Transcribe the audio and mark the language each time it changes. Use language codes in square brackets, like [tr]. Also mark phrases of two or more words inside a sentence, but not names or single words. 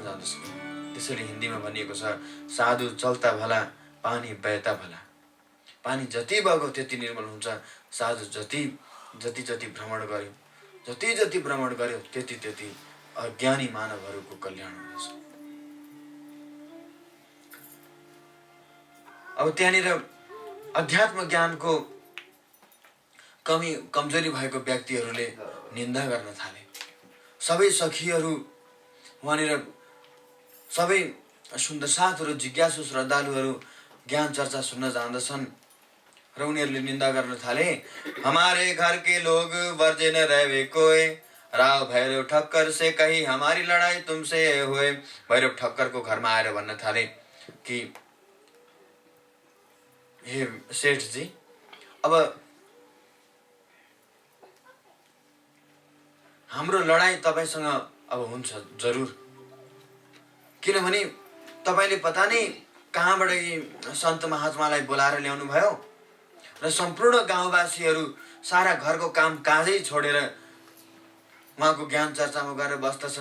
[ne] जाँदछ। त्यसैले हिन्दीमा भनिएको छ, [hi] साधु चल्ता भला पानी बहता भला। [ne] पानी जति बग्यो त्यति निर्मल हुन्छ, साधु जति भ्रमण गर्यो, जति भ्रमण गर्यो त्यति अज्ञानी मानवहरूको कल्याण हुनेछ। अब त्यहाँनिर अध्यात्म ज्ञानको कमजोरी भएको व्यक्तिहरूले निन्दा गर्न थाले। सबै सखीहरू वहाँनिर सबै सुन्दर साथहरू, जिज्ञासु श्रद्धालुहरू ज्ञान चर्चा सुन्न जाँदछन् र उनीहरूले निन्दा गर्न थाले। [hi] हमारे घर के लोग वर्जे न रहे कोई, राव भैरव ठक्कर से कही हमारी लड़ाई तुमसे हुए। [ne] भैरव ठक्करको घरमा आएर भन्न थाले कि हे सेठजी, अब हाम्रो लडाई तपाईसँग अब हुन्छ जरुर, किनभने तपाईले पता नै कहाँबाट यी सन्त महात्मालाई बोलाएर ल्याउनु भयो र सम्पूर्ण गाउँवासीहरू सारा घरको काम काजै छोडेर उहाँको ज्ञान चर्चामा गएर बस्दछन्।